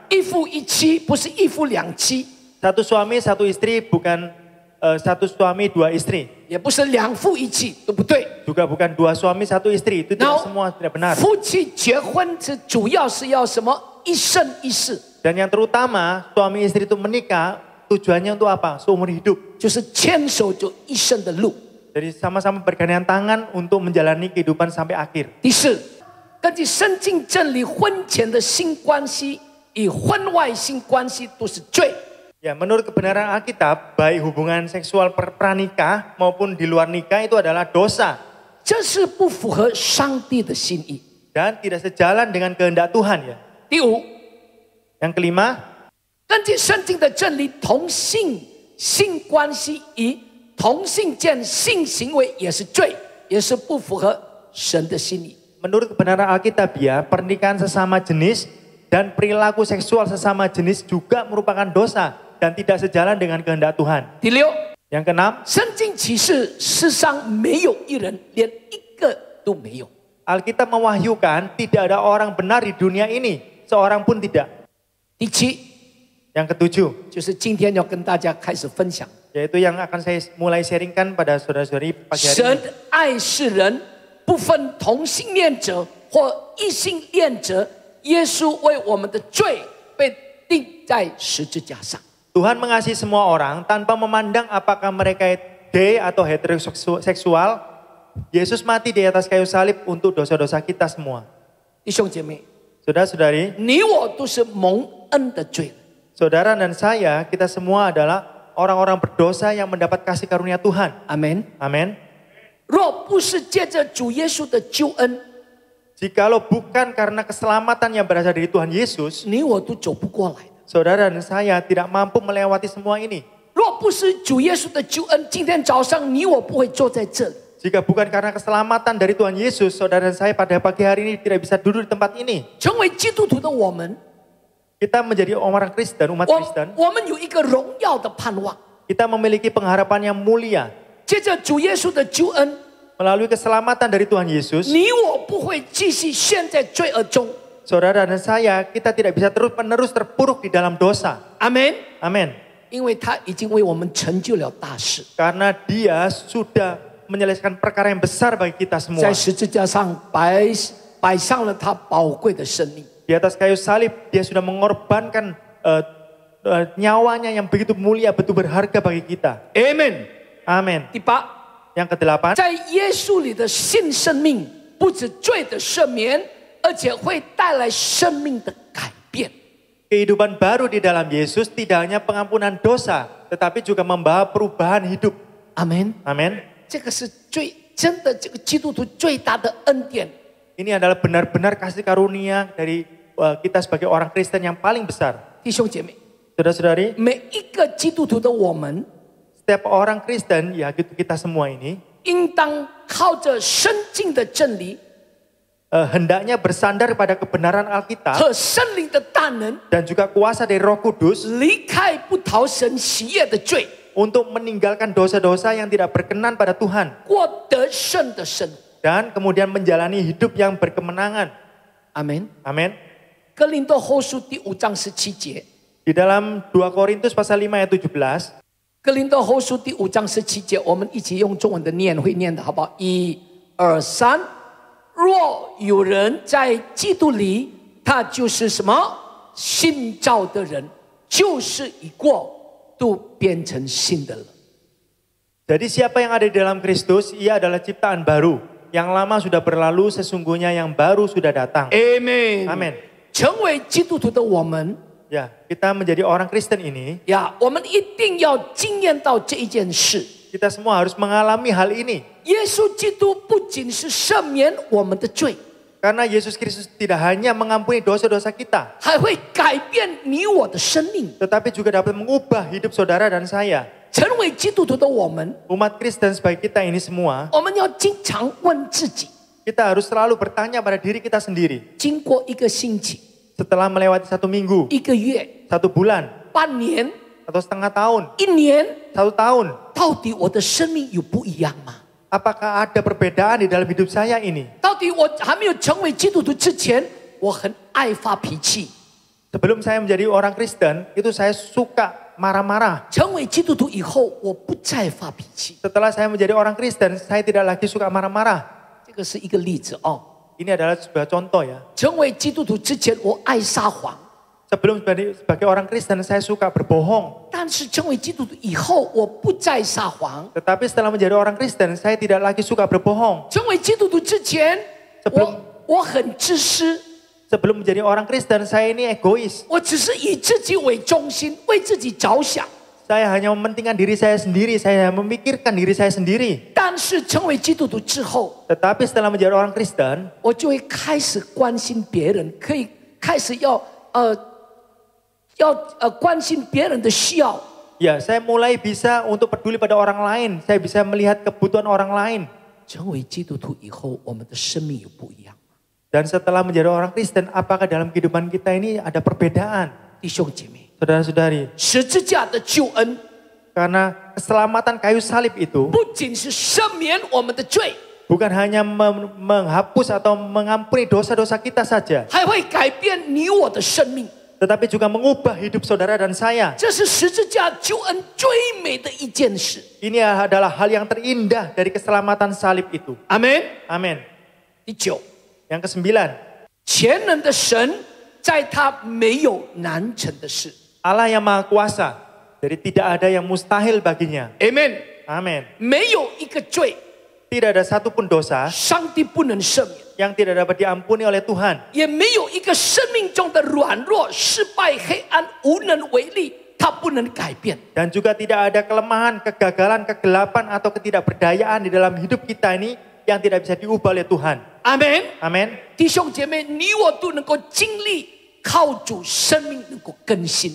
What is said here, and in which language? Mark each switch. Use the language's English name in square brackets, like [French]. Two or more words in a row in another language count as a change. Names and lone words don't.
[Chinese] 一夫一妻不是一夫两妻， [Indonesian] Satu suami satu istri bukan satu suami 2 istri. [Chinese] 也不是2夫一妻，都不对。 [Indonesian] Juga bukan 2 suami 1 istri, itu tidak semua tidak benar. [Chinese] 夫妻结婚是主要是要什么？一生一世， [Indonesian] Dan yang terutama suami istri itu menikah tujuannya untuk apa? Seumur hidup. [Chinese] 就是牵手就一生的路。 [Indonesian] Jadi sama-sama bergandengan tangan untuk menjalani kehidupan sampai akhir. [Chinese] 第四，根据圣经真理，婚前的性关系与婚外性关系都是罪。 [Indonesian] Ya, menurut kebenaran Alkitab, baik hubungan seksual pranikah maupun di luar nikah itu adalah dosa. [Chinese] 这是不符合上帝的心意。 [Indonesian] Dan tidak sejalan dengan kehendak Tuhan ya. 第五， Yang kelima, [Chinese] 根据圣经的真理，同性性关系与同性间性行为也是罪，也是不符合神的心意。 [Indonesian] menurut kebenaran Alkitabiah, pernikahan sesama jenis dan perilaku seksual sesama jenis juga merupakan dosa dan tidak sejalan dengan kehendak Tuhan. 第六， Yang keenam, [Chinese] 圣经启示世上没有一人，连一个都没有。 [Indonesian] Alkitab mewahyukan tidak ada orang benar di dunia ini, seorang pun tidak. 第七， Yang ketujuh, [Chinese] 就是今天要跟大家开始分享， [Indonesian] yaitu yang akan saya mulai sharingkan pada saudara-saudari pagi hari 神 ini. [Chinese] 爱世人，不分同性恋者或异性恋者，耶稣为我们的罪被钉在十字架上。 [Indonesian] Tuhan mengasihi semua orang tanpa memandang apakah mereka gay atau heteroseksual. Yesus mati di atas kayu salib untuk dosa-dosa kita semua. [Chinese] 弟兄姐妹， [Indonesian] Saudara-saudari, [Chinese] 你我都是蒙恩的罪人。 [Indonesian] saudara dan saya, kita semua adalah orang-orang berdosa yang mendapat kasih karunia Tuhan. 阿门。 Amin. [Chinese] 若不是借着主耶稣的救恩， [Indonesian] Jikalau bukan karena keselamatan yang berasal dari Tuhan Yesus, [Chinese] 你我都走不过来的。 [Indonesian] saudara dan saya tidak mampu melewati semua ini. [Chinese] 若不是主耶稣的救恩，今天早上你我不会坐在这里。 [Indonesian] Jika bukan karena keselamatan dari Tuhan Yesus, saudara dan saya pada pagi hari ini tidak bisa duduk di tempat ini. [Chinese] 成为基督徒的我们， [Indonesian] Kita menjadi orang Kristen, umat Kristen. [Chinese] 我们有一个荣耀的盼望。 [Indonesian] Kita memiliki pengharapan yang mulia. [Chinese] 借着主耶稣的救恩， [Indonesian] Melalui keselamatan dari Tuhan Yesus, [Chinese] 你我不会继续陷在罪恶中。 [Indonesian] saudara dan saya, kita tidak bisa terus-menerus terpuruk di dalam dosa. 阿门。 Amin. [Chinese] 因为他已经为我们成就了大事， [Indonesian] Karena dia sudah menyelesaikan perkara yang besar bagi kita semua. [Chinese] 在十字架上摆上了他宝贵的生命。 [Indonesian] Di atas kayu salib, dia sudah mengorbankan nyawanya yang begitu mulia, begitu berharga bagi kita. Amen。 Amin. 第八， Yang ke-8, [Chinese] 在耶稣里的新生命，不止罪的赦免，而且会带来生命的改变。 [Indonesian] kehidupan baru di dalam Yesus tidak hanya pengampunan dosa, tetapi juga membawa perubahan hidup. 阿门。 Amin. [Chinese] 这个是真的这个基督徒最大的恩典。 [Indonesian] Ini adalah benar-benar kasih karunia dari kita sebagai orang Kristen yang paling besar. [Chinese] 弟兄姐妹， [Indonesian] Saudara-saudari, [Chinese] 每一个基督徒的我们， [Indonesian] setiap orang Kristen, ya kita semua ini, [Chinese] 应当靠着生进的真理 [Indonesian] hendaknya bersandar pada kebenaran Alkitab [Chinese] 和圣灵的大能， [Indonesian] dan juga kuasa dari Roh Kudus [Chinese] 离开不讨神喜悦的罪， [Indonesian] untuk meninggalkan dosa-dosa yang tidak berkenan pada Tuhan [Chinese] 过得胜的生活。 [Indonesian] dan kemudian menjalani hidup yang berkemenangan. 阿门。 Amin. [Chinese] 哥林多后书第5章17节， [Indonesian] Di dalam 2 Korintus pasal 5 ayat 17, [Chinese] 哥林多后书第5章17节，我们一起用中文的念，会念的好不好？1、2、3。若有人在基督里，他就是什么？新造的人，旧事已过，都变成新的了。 [Indonesian] jadi siapa yang ada di dalam Kristus, ia adalah ciptaan baru. Yang lama sudah berlalu, sesungguhnya yang baru sudah datang. Amen。 Amin. [Chinese] 成为基督徒的我们 [Indonesian] Ya, kita menjadi orang Kristen ini, [Chinese] 呀，我们一定要经验到这一件事。 [Indonesian] kita semua harus mengalami hal ini. [Chinese] 耶稣基督不仅是赦免我们的罪， [Indonesian] Karena Yesus Kristus tidak hanya mengampuni dosa-dosa kita, [Chinese] 还会改变你我的生命。 [Indonesian] tetapi juga dapat mengubah hidup saudara dan saya. [Chinese] 成为基督徒的我们， [Indonesian] Umat Kristen sebagai kita ini semua, [Chinese] 我们要经常问自己： [Indonesian] kita harus selalu bertanya pada diri kita sendiri. [Chinese] 经过一个星期、 [Indonesian] Setelah melewati 1 minggu, [Chinese] 一个月、 [Indonesian] 1 bulan, [Chinese] 半年、 [Indonesian] atau setengah tahun, [Chinese] 一年， [Indonesian] 1 tahun, [Chinese] 到底我的生命有不一样吗？ [Indonesian] apakah ada perbedaan di dalam hidup saya ini? [Chinese] 到底我还没有成为基督徒之前，我很爱发脾气； [Indonesian] Sebelum saya menjadi orang Kristen, itu saya suka marah-marah. [Chinese] 成为基督徒以后，我不再发脾气。 [Indonesian] Setelah saya menjadi orang Kristen, saya tidak lagi suka marah-marah. [Chinese] 这个是一个例子哦。 [Indonesian] Ini adalah sebuah contoh ya. [Chinese] 成为基督徒之前，我爱撒谎； [Indonesian] Sebelum sebagai orang Kristen, saya suka berbohong. [Chinese] 但是成为基督徒以后，我不再撒谎。 [Indonesian] Tetapi setelah menjadi orang Kristen, saya tidak lagi suka berbohong. [Chinese] 成为基督徒之前， [Indonesian] Sebelum [Chinese] 我很自私， [Indonesian] Sebelum menjadi orang Kristen, saya ini egois. [Chinese] 我只是以自己为中心，为自己着想。 [Indonesian] Saya hanya mementingkan diri saya sendiri, saya memikirkan diri saya sendiri. [Chinese] 但是成为基督徒之后， [Indonesian] Tetapi setelah menjadi orang Kristen, [Chinese] 我就会开始关心别人，可以开始要关心别人的需要。 [Indonesian] ya saya mulai bisa untuk peduli pada orang lain. Saya bisa melihat kebutuhan orang lain. [Chinese] 成为基督徒以后，我们的生命有不一样。 [Indonesian] Dan setelah menjadi orang Kristen, apakah dalam kehidupan kita ini ada perbedaan? [Chinese] 弟兄姐妹， [Indonesian] Saudara-saudari, [Chinese] 十字架的救恩 [Indonesian] karena keselamatan kayu salib itu [Chinese] 不仅是赦免我们的罪， [Indonesian] bukan hanya menghapus atau mengampuni dosa-dosa kita saja, [Chinese] 还会改变你我的生命。 [Indonesian] tetapi juga mengubah hidup saudara dan saya. [Chinese] 这是十字架救恩最美的一件事。 [Indonesian] Ini adalah hal yang terindah dari keselamatan salib itu. 阿门。 Amin. 第九， Yang ke-9, [Chinese] 全能的神，在他没有难成的事。 [Indonesian] Allah yang maha kuasa, jadi tidak ada yang mustahil baginya. Amen。 Amin. [Chinese] 没有一个罪 [Indonesian] Tidak ada satupun dosa [Chinese] 上帝不能赦免， [Indonesian] yang tidak dapat diampuni oleh Tuhan. [Chinese] 也没有一个生命中的软弱、失败、黑暗无能为力，它不能改变。 [Indonesian] Dan juga tidak ada kelemahan, kegagalan, kegelapan atau ketidakberdayaan di dalam hidup kita ini yang tidak bisa diubah oleh Tuhan. 阿门。 Amin. [Chinese] 弟兄姐妹，你我都能够经历靠主生命能够更新。